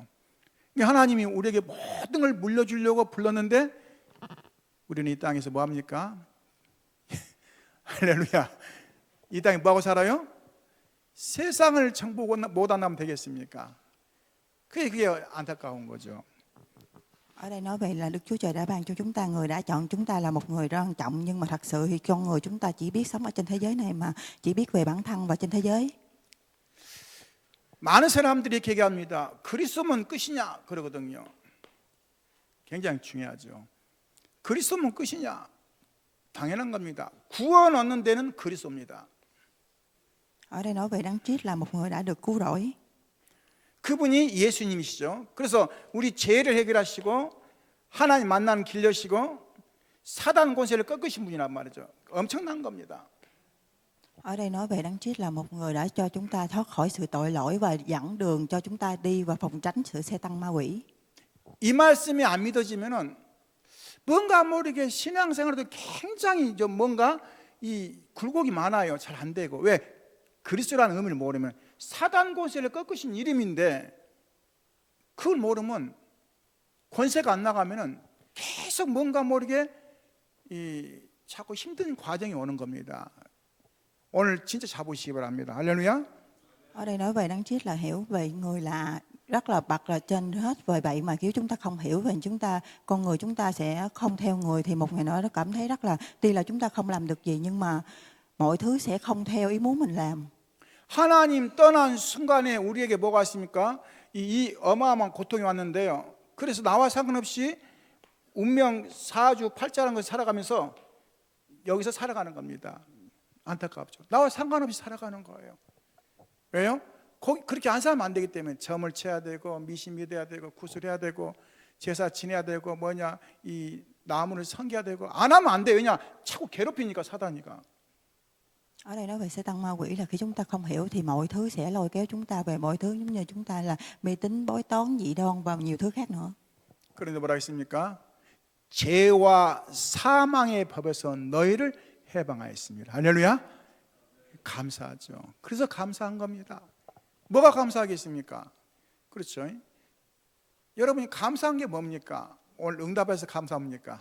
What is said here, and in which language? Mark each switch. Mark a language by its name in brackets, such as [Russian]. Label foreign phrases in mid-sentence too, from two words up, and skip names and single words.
[Korean] 하나님이 우리에게 모든 걸 물려주려고 불렀는데 우리는 이 땅에서 뭐 합니까? 할렐루야. 이 땅에 뭐하고 살아요? 세상을 정보고 못 안나면 되겠습니까? 그게 안타까운 거죠. [Vietnamese] Ở đây nói về là Đức Chúa Trời đã ban cho chúng ta, người đã chọn chúng ta là một người quan trọng, nhưng mà thật sự thì con người chúng ta chỉ biết sống ở trên thế giới này mà chỉ biết về bản thân và trên thế giới. [Korean] 많은 사람들이 이렇게 얘기합니다. 그리스도면 끝이냐 그러거든요. 굉장히 중요하죠. 그리스도면 끝이냐? 당연한 겁니다. 구원 얻는 데는 그리스도입니다. [Vietnamese] Ở đây nói về Đấng Christ là một người đã được cứu rỗi. [Korean] 그분이 예수님이시죠. 그래서 우리 죄를 해결하시고 하나님 만나는 길 여시고 사단 권세를 꺾으신 분이란 말이죠. 엄청난 겁니다. [Vietnamese] Ở đây nói về Đấng Christ là một người đã cho chúng ta thoát khỏi sự tội lỗi và dẫn đường cho chúng ta đi và phòng tránh sự xe tăng ma quỷ. [Korean] 이 말씀이 안 믿어지면은 뭔가 모르게 신앙생활도 굉장히 좀 뭔가 이 굴곡이 많아요. 잘 안 되고. 왜? 그리스도라는 의미를 모르면 사단 권세를 꺾으신 이름인데 그걸 모르면 권세가 안 나가면은 계속 뭔가 모르게 자꾸 힘든 과정이 오는 겁니다. 오늘 진짜 잡으시기 바랍니다. 할렐루야. [Vietnamese] Ở đây nói về Đấng Christ là hiểu về người là rất là bậc là trên hết, vì vậy mà nếu chúng ta không hiểu về chúng ta, con người chúng ta sẽ không theo người, thì một ngày nữa nó cảm thấy rất là, tuy là chúng ta không làm được gì nhưng mà mọi thứ sẽ không theo ý muốn mình làm. [Korean] 하나님 떠난 순간에 우리에게 뭐가 있습니까? 이 어마어마한 고통이 왔는데요. 그래서 나와 상관없이 운명 사주 팔자라는 것을 살아가면서 여기서 살아가는 겁니다. 안타깝죠. 나와 상관없이 살아가는 거예요. 왜요? 그렇게 안 살면 안 되기 때문에 점을 쳐야 되고 미신 믿어야 되고 구슬해야 되고 제사 지내야 되고 이 나무를 섬겨야 되고 안 하면 안 돼요. 왜냐? 자꾸 괴롭히니까 사단이가. [Vietnamese] Ở đây nói về xe tăng ma quỷ là khi chúng ta không hiểu thì mọi thứ sẽ lôi kéo chúng ta về mọi thứ, giống như chúng ta là mê tín, bói toán, dị đoan và nhiều thứ khác nữa. [Korean] 그런데 뭐라 했습니까? 죄와 사망의 법에서 너희를 해방하였습니다. 할렐루야. 감사하죠. 그래서 감사한 겁니다. 뭐가 감사하겠습니까? 그렇죠. 여러분이 감사한 게 뭡니까? 오늘 응답해서 감사합니까?